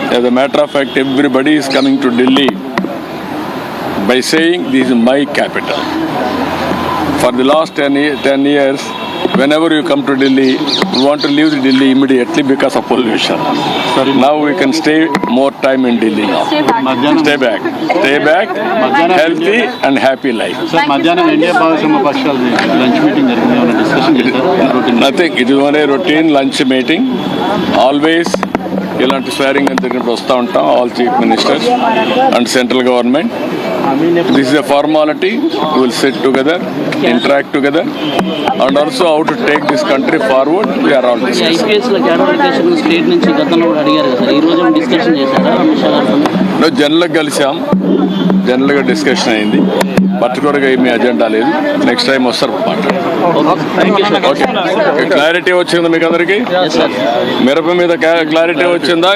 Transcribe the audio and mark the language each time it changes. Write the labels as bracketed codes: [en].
[en] As a matter of fact, everybody is coming to Delhi by saying this is my capital. For the last 10 years, whenever you come to Delhi, you want to leave Delhi immediately because of pollution. Now we can stay more time in Delhi now. Stay back, healthy and happy life. [te] Sir మధ్యాహ్నం India భాగస్వామ్య పక్షాల lunch meeting జరిగింది, ఏమైనా discussion చేశారు? [en] Nothing. It is only a routine lunch meeting. [te] Always ఇలాంటి స్వేరింగ్ అని జరిగినప్పుడు వస్తూ ఉంటాం, [en] All chief ministers and central government. This is a formality. We will sit together, interact together, and also how to take this country forward. We are all discussing. [te] IPS లో cadre state నుంచి గతంలో కూడా అడిగారు కదా sir, ఈ రోజు discussion చేశారా అమిత్ షా గారు? జనరల్గా కలిసాం, జనరల్గా డిస్కషన్ అయింది. పర్టికులర్గా ఏమీ అజెండా లేదు. నెక్స్ట్ టైం వస్తారు ఓకే. క్లారిటీ వచ్చిందా మీకు అందరికీ? మిరప మీద క్లారిటీ వచ్చిందా?